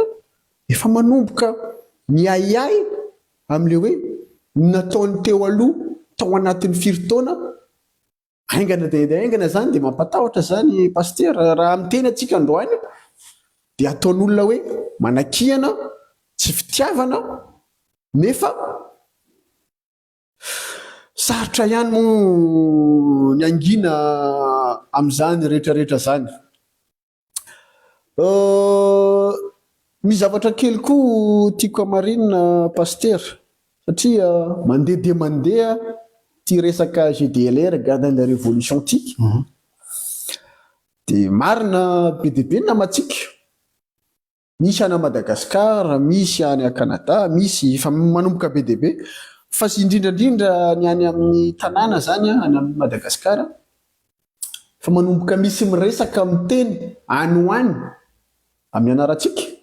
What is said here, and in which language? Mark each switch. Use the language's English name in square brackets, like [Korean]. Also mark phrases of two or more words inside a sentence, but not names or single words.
[Malagasy] efa manomboka miahiahy amin'le hoe nataony teo aloha tao anatin'ny firy-taona aingana dia aingana zany dia mampatahotra zany paster raha miteny atsika androany dia ataon'olona hoe manakihana tsy fitiavana nefa sarotra ihany moa ny angina amin'izany rehetrarehetra zany. Misy zavatra kely koa tiako hamarinina paster satria mandeha dia mandeha ty resaka GDLR [French] garde de la révolution [Malagasy] ty dia marina be dia be ny namatsika misy any Madagasikara misy any Canada misy fa manomboka be dia be fa sy indrindrandrindra ny any amin'ny tanàna zany any amin'ny Madagasikara fa manomboka misy miresaka miteny any ho any amin'ny anarantsika